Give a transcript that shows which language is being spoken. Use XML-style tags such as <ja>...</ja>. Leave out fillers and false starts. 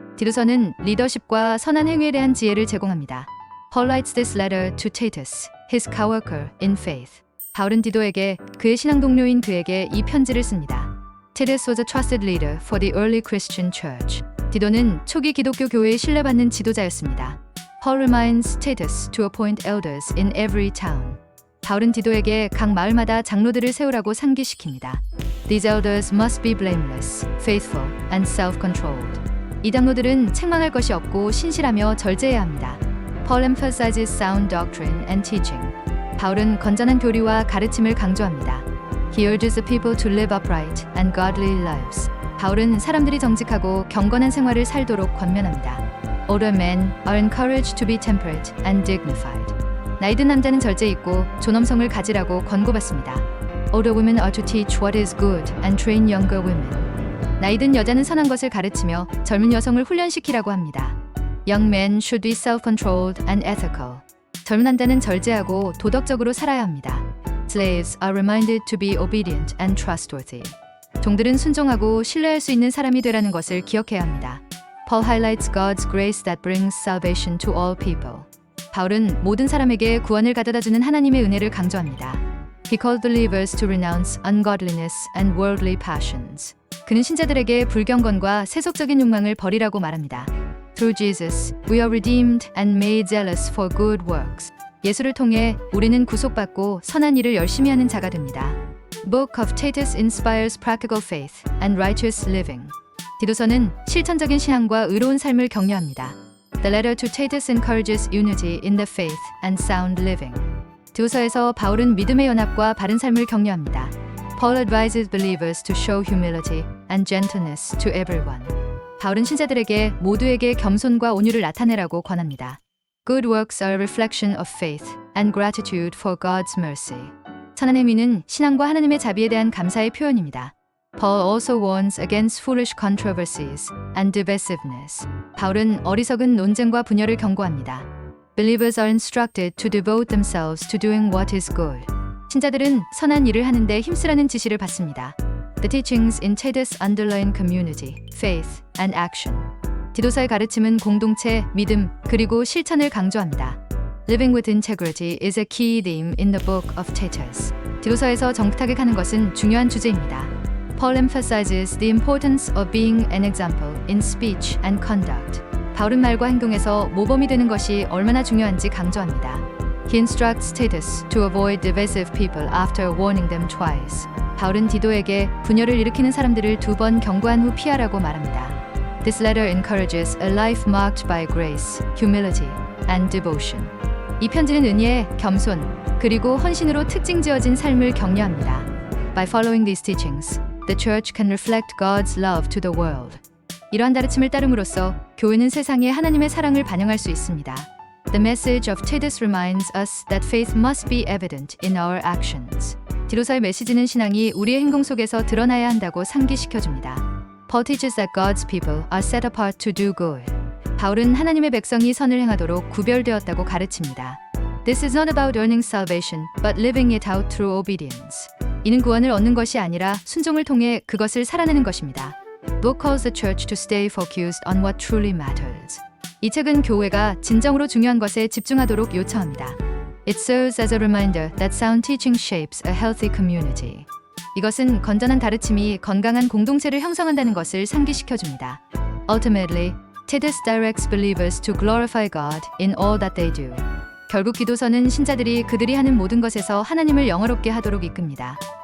<ko>디도서는 리더십과 선한 행위에 대한 지혜를 제공합니다.</ko> <en>Paul writes this letter to Titus, his co-worker in faith.</en> <ko>바울은 디도에게 그의 신앙 동료인 그에게 이 편지를 씁니다.</ko> <en>Titus was a trusted leader for the early Christian church.</en> <ko>디도는 초기 기독교 교회의 신뢰받는 지도자였습니다.</ko> <en>Paul reminds Titus to appoint elders in every town.</en> <ko>바울은 디도에게 각 마을마다 장로들을 세우라고 상기시킵니다.</ko> <en>These elders must be blameless, faithful, and self-controlled.</en> <ko>이 장로들은 책망할 것이 없고 신실하며 절제해야 합니다.</ko> <en>Paul emphasizes sound doctrine and teaching.</en> <ko>바울은 건전한 교리와 가르침을 강조합니다.</ko> <en>He urges the people to live upright and godly lives.</en> <ko>바울은 사람들이 정직하고 경건한 생활을 살도록 권면합니다.</ko> <en>Older men are encouraged to be temperate and dignified.</en> <ko>나이든 남자는 절제 있고 존엄성을 가지라고 권고받습니다.</ko> <en>Older women are to teach what is good and train younger women.</en> <ko>나이든 여자는 선한 것을 가르치며 젊은 여성을 훈련시키라고 합니다.</ko> <en>Young men should be self-controlled and ethical.</en> <ko>젊은 남자는 절제하고 도덕적으로 살아야 합니다.</ko> <en>Slaves are reminded to be obedient and trustworthy.</en> <ko>종들은 순종하고 신뢰할 수 있는 사람이 되라는 것을 기억해야 합니다.</ko> <en>Paul highlights God's grace that brings salvation to all people.</en> <ko>바울은 모든 사람에게 구원을 가져다주는 하나님의 은혜를 강조합니다.</ko> <en>He called believers to renounce ungodliness and worldly passions.</en> <ko>그는 신자들에게 불경건과 세속적인 욕망을 버리라고 말합니다.</ko> <en>Through Jesus, we are redeemed and made zealous for good works.</en> <ko>예수를 통해 우리는 구속받고 선한 일을 열심히 하는 자가 됩니다.</ko> <en>Book of Titus inspires practical faith and righteous living.</en> <ko>디도서는 실천적인 신앙과 의로운 삶을 격려합니다.</ko> <en>The letter to Titus encourages unity in the faith and sound living.</en> <ko>디도서에서 바울은 믿음의 연합과 바른 삶을 격려합니다.</ko> <en>Paul advises believers to show humility and gentleness to everyone.</en> <ko>바울은 신자들에게 모두에게 겸손과 온유를 나타내라고 권합니다.</ko> <en>Good works are a reflection of faith and gratitude for God's mercy.</en> <ko>선한 행위는 신앙과 하나님의 자비에 대한 감사의 표현입니다.</ko> <en>Paul also warns against foolish controversies and divisiveness.</en> <ko>바울은 어리석은 논쟁과 분열을 경고합니다.</ko> <en>Believers are instructed to devote themselves to doing what is good.</en> <ko>신자들은 선한 일을 하는데 힘쓰라는 지시를 받습니다.</ko> <en>The teachings in Titus underline community, faith, and action.</en> <ko>디도서의 가르침은 공동체, 믿음, 그리고 실천을 강조합니다.</ko> <en>Living with integrity is a key theme in the book of Titus.</en> <ko>디도서에서 정탁하게 가는 것은 중요한 주제입니다.</ko> <en>Paul emphasizes the importance of being an example in speech and conduct.</en> <ko>바울은 말과 행동에서 모범이 되는 것이 얼마나 중요한지 강조합니다.</ko> <en>He instructs Titus to avoid divisive people after warning them twice.</en> <ko>바울은 디도에게 분열을 일으키는 사람들을 2번 경고한 후 피하라고 말합니다.</ko> <en>This letter encourages a life marked by grace, humility, and devotion.</en> <ko>이 편지는 은혜, 겸손, 그리고 헌신으로 특징지어진 삶을 격려합니다.</ko> <en>By following these teachings, the church can reflect God's love to the world.</en> <ko>이러한 가르침을 따름으로써 교회는 세상에 하나님의 사랑을 반영할 수 있습니다.</ko> <en>The message of Titus reminds us that faith must be evident in our actions.</en> <ko>디도서의 메시지는 신앙이 우리의 행동 속에서 드러나야 한다고 상기시켜줍니다.</ko> <en>Paul teaches that God's people are set apart to do good.</en> <ko>바울은 하나님의 백성이 선을 행하도록 구별되었다고 가르칩니다.</ko> <en>This is not about earning salvation, but living it out through obedience.</en> <ko>이는 구원을 얻는 것이 아니라 순종을 통해 그것을 살아내는 것입니다.</ko> <en>Book calls the church to stay focused on what truly matters.</en> <ko>이 책은 교회가 진정으로 중요한 것에 집중하도록 요청합니다.</ko> <en>It serves as a reminder that sound teaching shapes a healthy community.</en> <ko>이것은 건전한 가르침이 건강한 공동체를 형성한다는 것을 상기시켜줍니다.</ko> <en>Ultimately, Titus directs believers to glorify God in all that they do.</en> <ko>결국 기도서는 신자들이 그들이 하는 모든 것에서 하나님을 영화롭게 하도록 이끕니다.</ko>